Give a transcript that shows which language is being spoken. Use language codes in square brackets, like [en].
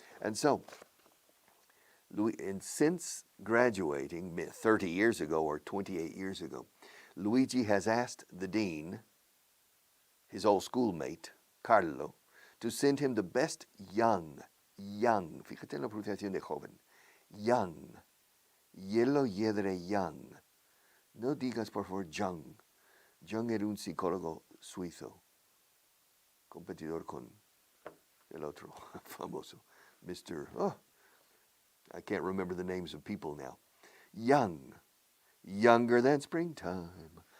[en] And so, since graduating 30 years ago or 28 years ago, Luigi has asked the dean, his old schoolmate, Carlo, to send him the best young, [es] fíjate en la pronunciación de joven, [en] young, yellow yedre young. [es] No digas por favor Jung. Jung era un psicólogo suizo, competidor con el otro famoso, Mr. [en] I can't remember the names of people now. Young, younger than springtime.